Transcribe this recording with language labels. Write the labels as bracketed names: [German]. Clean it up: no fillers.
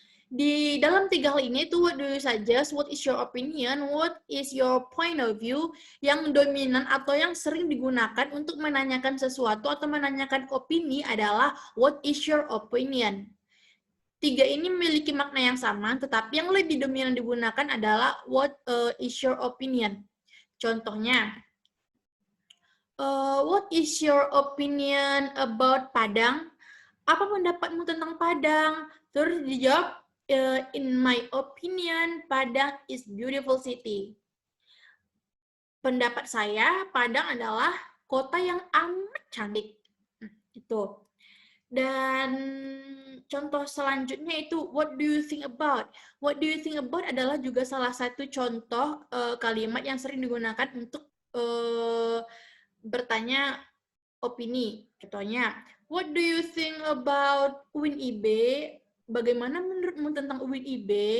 [Indonesian] Di dalam tiga hal ini itu what do you suggest, what is your opinion, what is your point of view, yang dominan atau yang sering digunakan untuk menanyakan sesuatu atau menanyakan opini adalah what is your opinion. Tiga ini memiliki makna yang sama, tetapi yang lebih dominan digunakan adalah what is your opinion. [English] Contohnya, what is your opinion about Padang? [Indonesian] Apa pendapatmu tentang Padang? Terus dijawab, [English] in my opinion, Padang is beautiful city. [Indonesian] Pendapat saya, Padang adalah kota yang amat cantik. Itu. Dan contoh selanjutnya itu [English] what do you think about? [Indonesian] What do you think about adalah juga salah satu contoh kalimat yang sering digunakan untuk bertanya opini. Contohnya, [English] what do you think about UIN IB? [Indonesian] Bagaimana menurutmu tentang UIN IB?